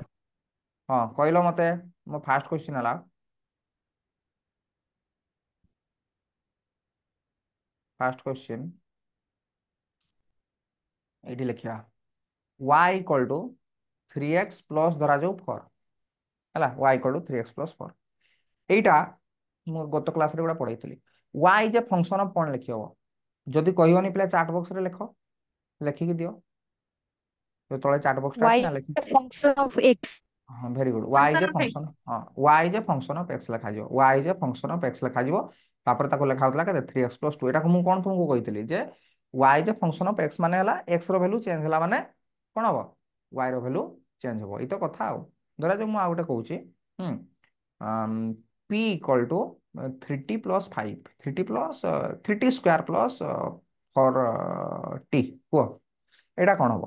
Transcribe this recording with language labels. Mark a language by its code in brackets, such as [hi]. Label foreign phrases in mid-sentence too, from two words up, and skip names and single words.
[or] ହଁ କହିଲ ମତେ ମୋ [en] first question [or] ହେଲା [en] first question [or] ଏଇଠି ଲେଖିବା y = 3x+ ଧରାଯାଉ 4 ହେଲା y = 3x + 4 ଏଇଟା ମୁଁ ଗତ କ୍ଲାସରେ ଗୋଟେ ପଢେଇଥିଲି y ଯେ [en] function of [or] କ'ଣ ଲେଖି ହବ ଯଦି କହିବନି ପିଲା ଚାଟ ବକ୍ସରେ ଲେଖ ଲେଖିକି ଦିଅ ଯୋଉ ତଳେ ଚାଟ ବକ୍ସଟା ଅଛି [en] Y [or] ନା ଲେଖି [en] a function of x. [or] ହଁ [en] very good [or] y [en] Function [or] ଯେ [en] of x. [or] ଫଙ୍କସନ ହଁ y ଯେ [en] function of [or] x ଲେଖାଯିବ y ଯେ [en] function of [or] x ଲେଖାଯିବ ତାପରେ ତାକୁ ଲେଖା ହଉଥିଲା କେତେ 3x + 2 ଏଟାକୁ ମୁଁ କ'ଣ ତୁମକୁ କହିଥିଲି ଯେ y ଯେ [en] function of [or] x ମାନେ ହେଲା x ର [en] value change [or] ହେଲା ମାନେ କ'ଣ ହବ y ର [en] value change [or] ହବ ଏଇ ତ କଥା ଆଉ ଧରାଯାଉ ମୁଁ ଆଉ ଗୋଟେ କହୁଛି ହୁଁ p = 3t+5, 3t² प्लस 4t କୁହ ଏଇଟା କଣ ହବ?